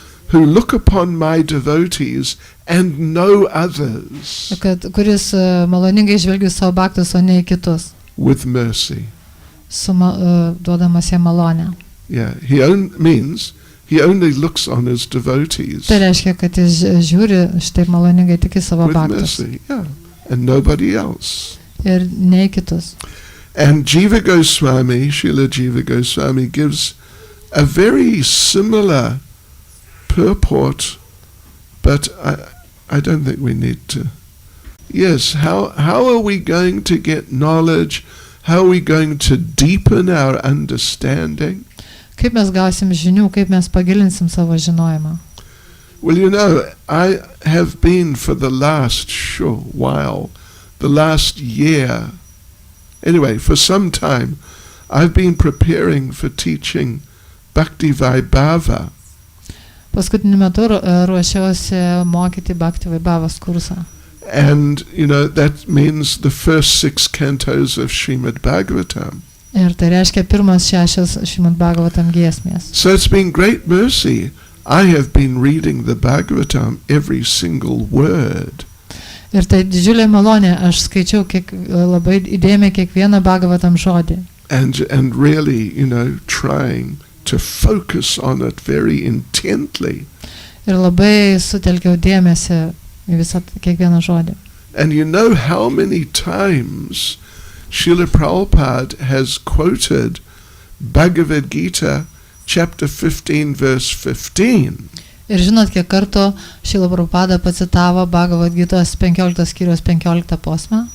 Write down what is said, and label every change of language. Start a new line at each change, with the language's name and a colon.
English: who look upon my devotees and no others.
Lithuanian: Kuris maloningai žvelgia savo bhaktus, o ne į kitus.
English: With mercy.
Lithuanian: Duodamas jie malonę.
English: Yeah, he only looks on his devotees.
Lithuanian: Tai reiškia, kad jis žiūri štai maloningai tik į savo bhaktus.
English: With mercy, yeah, and nobody else.
Lithuanian: Ir ne į kitus.
English: And Jiva Goswami, Srila Jiva Goswami gives a very similar purport, but I don't think we need to. Yes, how are we going to get knowledge? How are we going to deepen our understanding?
Lithuanian: Kaip mes gausim žinių, kaip mes pagilinsim savo žinojimą?
English: Well, I have been for the last the last year, anyway, for some time, I've been preparing for teaching Bhakti Vaibhava.
Lithuanian: Paskutiniu metu ruošiausi mokyti Bhakti Vaibhavos kursą.
English: And, that means the first 6 cantos of Srimad Bhagavatam.
Lithuanian: Ir tai reiškia pirmas 6 Srimad Bhagavatam giesmės.
English: So it's been great mercy. I have been reading the Bhagavatam every single word.
Lithuanian: Ir tai didžiulė malonė, aš skaičiau labai įdėmiai kiekvieną Bhagavatam žodį.
English: And really, trying to focus on it very intently.
Lithuanian: Ir labai sutelkiau dėmesį į visą kiekvieną žodį.
English: And how many times Srila Prabhupada has quoted Bhagavad Gita, chapter 15, verse 15.
Lithuanian: Ir žinot, kiek kartų Šrila Prabhupada pacitavo Bhagavad Gitos 15 skyriaus 15 posmą?